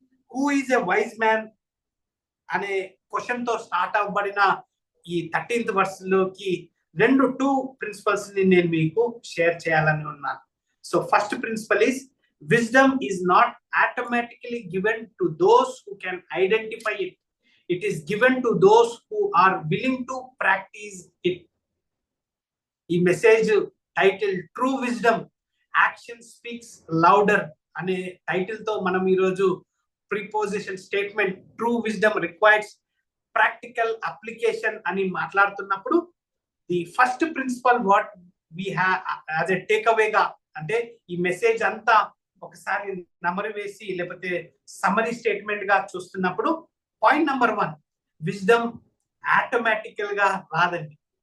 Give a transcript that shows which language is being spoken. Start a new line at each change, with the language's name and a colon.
English: who is a wise man
Telugu: అనే question తో start అవ్వబడిన ఈ 13th verse లోకి 2 ప్రిన్సిపల్స్ ని నేను మీకు షేర్ చేయాలని ఉన్నాను.
English: So first principle is wisdom is not automatically given to those who can identify it. It is given to those who are willing to practice it.
Telugu: ఈ message title
English: true wisdom action speaks louder
Telugu: అనే title తో మనం ఈరోజు preposition statement
English: true wisdom requires practical application
Telugu: అని మాట్లాడుతున్నప్పుడు
English: the first principle what we have as a take అవేగా
Telugu: అంటే ఈ message అంతా ఒకసారి నమరి వేసి లేకపోతే సమరీ స్టేట్మెంట్ గా చూస్తున్నప్పుడు పాయింట్ నెంబర్ 1 విజ్డమ్ ఆటోమేటికల్ గా రాదండి.